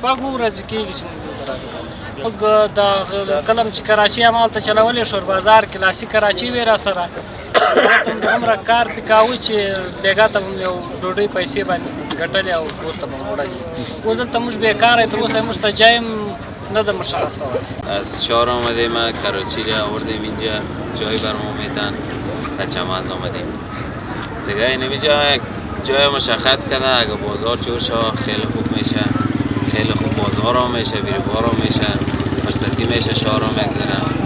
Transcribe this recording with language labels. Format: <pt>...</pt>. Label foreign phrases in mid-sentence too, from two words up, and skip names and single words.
<ps>شپږ ورځې کېږي چې موږ دلته راغلو. موږ د کلم چې کراچي همالته چلولې شور بازار کې لاسي کراچي وې راسره، هلته هم دومره کار پې کاوه چې بېګا ته به یو ډوډۍ پیسې باندې ګټلې او کور ته به مو وړلې. اوس دلته موږ بېکاره یو، تر اوسه موږ ته جای هم نه ده مشخص شوی.</ps> <fa>از شهر آمدیم، کراچی را آوردیم اینجا، جای برام میتن و چمن آمدیم دیگه. اینجا جای مشخص کرده، اگه بازار جور شد خیلی خوب میشه، خیلی خوب بازار هم میشه، بیروبار هم میشه، فرصتی میشه، شهر هم میگذره.</fa>